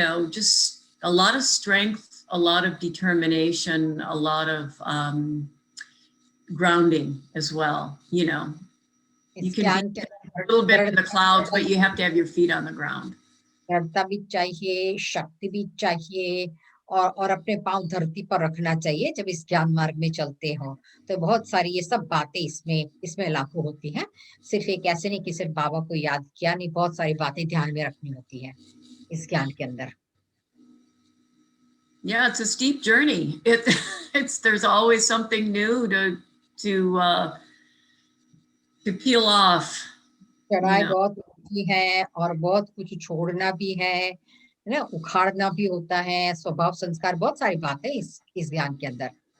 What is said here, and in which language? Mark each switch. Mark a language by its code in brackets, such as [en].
[en] just a lot of strength, a lot of determination, a lot of grounding as well. You can be a little bit in the clouds, but you have to have your feet on the ground. [hi] दृढ़ता भी चाहिए, शक्ति भी चाहिए, और अपने पांव धरती पर रखना चाहिए जब इस ज्ञान मार्ग में चलते हो। तो बहुत सारी ये सब बातें इसमें लागू होती हैं। सिर्फ एक ऐसे नहीं कि सिर्फ बाबा को याद किया, नहीं, बहुत सारी बातें ध्यान में रखनी होती है इस ज्ञान के अंदर। [en] Yeah, it's a steep journey. There's always something new to peel off. [hi] चढ़ाई बहुत ऊंची है और बहुत कुछ छोड़ना भी है ना, उखाड़ना भी होता है, स्वभाव संस्कार, बहुत सारी बात है इस ज्ञान के अंदर।